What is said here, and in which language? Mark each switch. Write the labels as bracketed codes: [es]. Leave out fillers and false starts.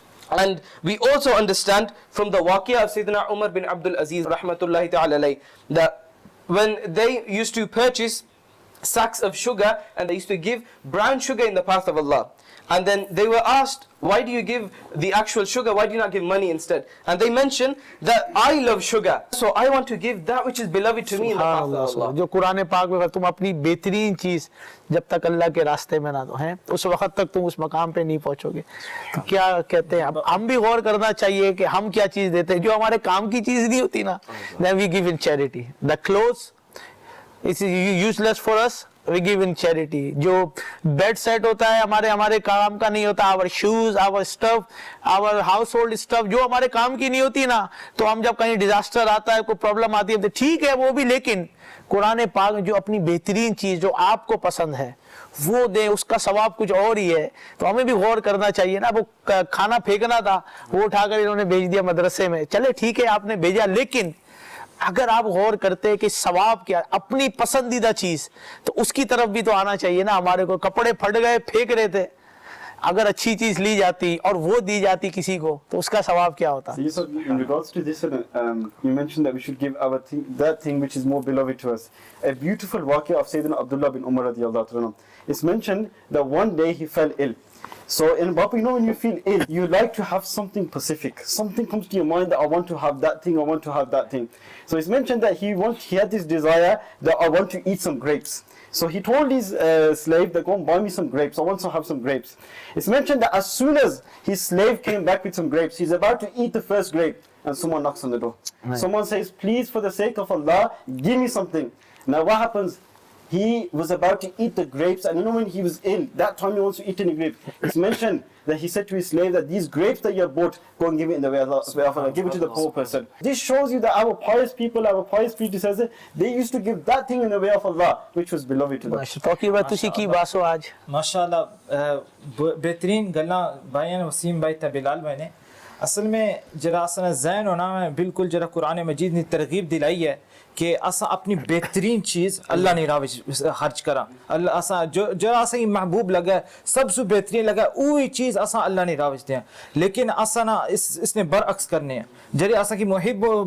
[en] And we also understand from the waqia of Sayyidina Umar bin Abdul Aziz rahmatullahi ta'ala alayhi, that when they used to purchase sacks of sugar and they used to give brown sugar in the path of Allah, and then they were asked, why do you give the actual sugar, why do you not give money instead? And they mentioned that I love sugar, so I want to give that which is beloved to me in the path of Allah. [hi] जो कुरान पाक में तुम अपनी बेहतरीन चीज जब तक अल्लाह के रास्ते में ना दो हैं, उस वक्त तक तुम उस मकाम पे नहीं पहुंचोगे. तो क्या कहते हैं, अब हम भी गौर करना चाहिए कि हम क्या चीज देते हैं जो हमारे काम की चीज नहीं होती ना. [en] Then we give in charity. The clothes is useless for us, we give in charity. [hi] जो बेड सेट होता है हमारे काम का नहीं होता, [en] our shoes, our stuff, our household stuff [hi] जो हमारे काम की नहीं होती ना, तो हम जब कहीं डिजास्टर आता है, कोई प्रॉब्लम आती है तो ठीक है वो भी, लेकिन कुरान पाक जो अपनी बेहतरीन चीज जो आपको पसंद है वो दे, उसका सवाब कुछ और ही है. तो हमें भी गौर करना चाहिए ना. वो खाना फेंकना था, वो उठाकर इन्होंने भेज दिया मदरसे में, चले ठीक है आपने भेजा, लेकिन अगर आप गौर करते हैं कि सवाब क्या, अपनी पसंदीदा चीज, तो उसकी तरफ भी तो आना चाहिए ना. हमारे को कपड़े फट गए फेंक रहे थे, अगर अच्छी चीज ली जाती और वो दी जाती किसी को, तो उसका सवाब क्या होता. [en] So in regards to this, you mentioned that we should give our thing, that thing which is more beloved to us. A beautiful waqia of Sayyidina Abdullah bin Umar radiyallahu anhu. It's mentioned that one day he fell ill. So in Bapu, you know, when you feel ill, you like to have something specific. Something comes to your mind that I want to have that thing, I want to have that thing. So it's mentioned that he had this desire that I want to eat some grapes. So he told his slave that go and buy me some grapes, I want to have some grapes. It's mentioned that as soon as his slave came back with some grapes, he's about to eat the first grape, and someone knocks on the door. Right. Someone says, please, for the sake of Allah, give me something. Now what happens? He was about to eat the grapes, and you know when he was ill, that time he wants to eat any grapes. It's mentioned that he said to his slave that these grapes that you have bought, go and give it in the way of Allah, give it to the poor person. This shows you that our pious people, our pious predecessors, they used to give that thing in the way of Allah, which was beloved to them. [pa] توقی بات تسی کی باسو آج ماشاءاللہ بہترین گلاں بھائی نے وسیم بھائی تا بلال بھائی نے اصل میں جرا اسنا ذہن ہونا میں بالکل جرا قرآن مجید نے ترغیب دلائی ہے کہ اسا اپنی بہترین چیز اللہ نے راہ خرچ کرا اللہ اسا جو اسا محبوب لگا سب سے بہترین لگا وہی چیز اسا اللہ نے راہ دیں لیکن اسا نا اس نے برعکس کرنے ہیں جڑی اسا کی محب